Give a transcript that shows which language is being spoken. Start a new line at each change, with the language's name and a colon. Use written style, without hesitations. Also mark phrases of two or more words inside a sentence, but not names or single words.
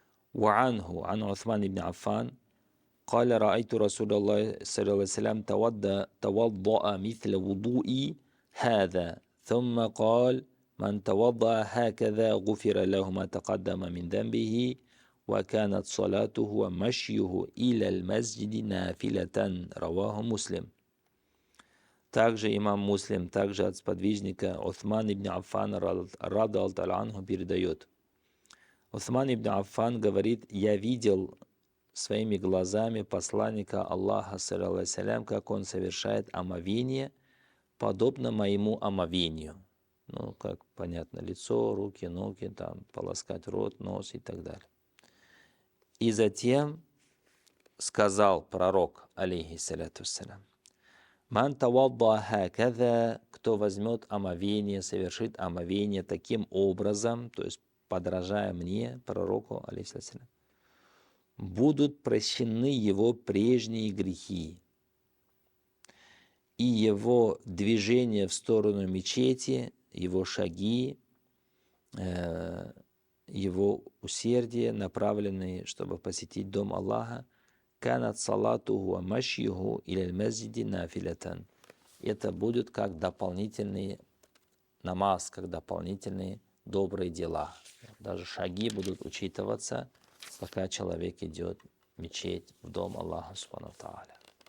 Arabic: وعنه عن عثمان بن عفان قال رأيت رسول الله صلى الله عليه وسلم توضأ مثل وضوئي هذا ثم قال من توضأ هكذا غفر له ما تقدم من ذنبه وكانت صلاته ومشيه إلى المسجد نافلة رواه مسلم.
Russian: Также имам Муслим, также от сподвижника Усман ибн Аффан
Arabic: رضي الله عنه
Russian: передает. Усман ибн Аффан говорит: я видел своими глазами посланника Аллаха,
Arabic: صلى الله عليه سلام,
Russian: как он совершает омовение, подобно моему омовению. Ну, как понятно, лицо, руки, ноги, там, полоскать рот, нос и так далее. И затем сказал пророк,
Arabic: عليه الصلاة والسلام من توضأ هكذا»,
Russian: кто возьмет омовение, совершит омовение таким образом, то есть подражая мне, пророку, алейхиссалям, будут прощены его прежние грехи, и его движение в сторону мечети, его шаги, его усердие, направленные, чтобы посетить дом Аллаха,
Arabic: كانت صلاته ومشيه إلى المسجد نافلة.
Russian: Это будет как дополнительный намаз, как дополнительные добрые дела. Даже шаги будут учитываться, пока человек идет в мечеть, в дом Аллаха
Arabic: سبحانه وتعالى.